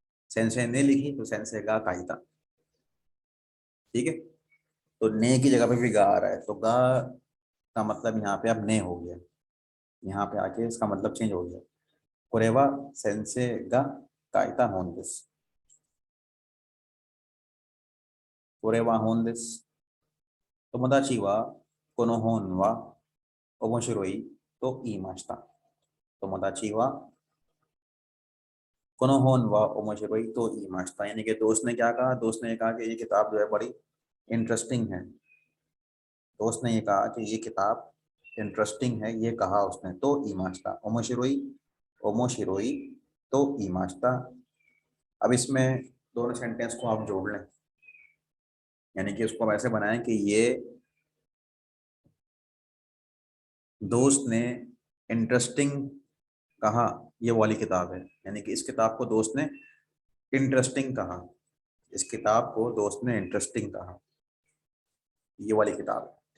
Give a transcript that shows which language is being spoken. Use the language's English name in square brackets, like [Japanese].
[Hindi] Sense ने लिखी तो [Japanese] सेंसे गा काइता। [Hindi] ठीक है, तो ने की जगह पे भी गा आ रहा है तो गा का मतलब यहाँ पे अब ने हो गया, यहाँ पे आके इसका मतलब चेंज हो गया। [Japanese] कोरेवा सेंसे गा काइता होन दिस, कोरेवा होन दिस। 友達はこの本は面白いと言いました。友達はこの本は面白いと言いました। [Hindi] यानी कि दोस्त ने क्या कहा, दोस्त ने ये कहा कि ये किताब जो है बड़ी इंटरेस्टिंग है, दोस्त ने ये कहा कि ये किताब इंटरेस्टिंग है, ये कहा उसने। [Japanese] तो ईमास्ता ओमोशिरोई, ओमोशिरोई तो ईमास्ता। [Hindi] अब इसमें दोनों सेंटेंस को आप जोड़ लें, यानी कि उसको ऐसे बनाएं कि ये दोस्त ने इंटरेस्टिंग कहा, ये वाली किताब है, यानी कि इस किताब को दोस्त ने इंटरेस्टिंग कहा, इस किताब को दोस्त ने इंटरेस्टिंग कहा, ये वाली किताब है।